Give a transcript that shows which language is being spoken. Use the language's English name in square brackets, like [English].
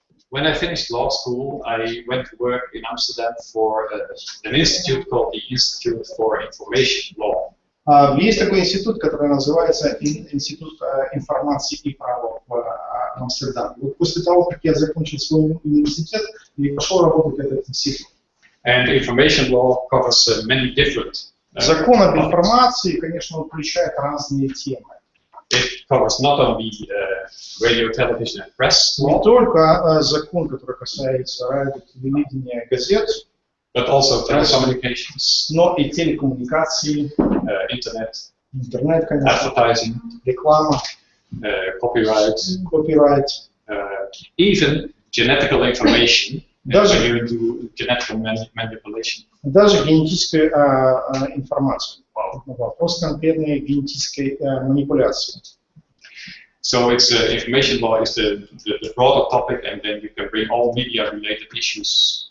[English] When I finished law school, I went to work in Amsterdam for an institute called the Institute for Information Law. [Russian] Есть такой институт, который называется Институт информации и права в Амстердаме. Вот после того, как я закончил свой университет, я пошел работать в этот институт. [English] And information law covers many different. [Russian] Закон об информации, конечно, включает разные темы. [English] It covers not only radio, television, and press [Russian] Не [English] law, [Russian] только закон, который касается радио, телевидения, газет, [English] but also telecommunications, [Russian] но и телекоммуникации, [English] internet, [Russian] интернет, конечно, [English] advertising, [Russian] реклама, [English] copyright, [Russian] копирайт. [English] even genetical information. [Russian] Даже- [English] When you do genetical manipulation. [Russian] Даже генетическая информация. Вопрос конкретной генетической манипуляции. [English] So it's information law is the broader topic, and then you can bring all media-related issues.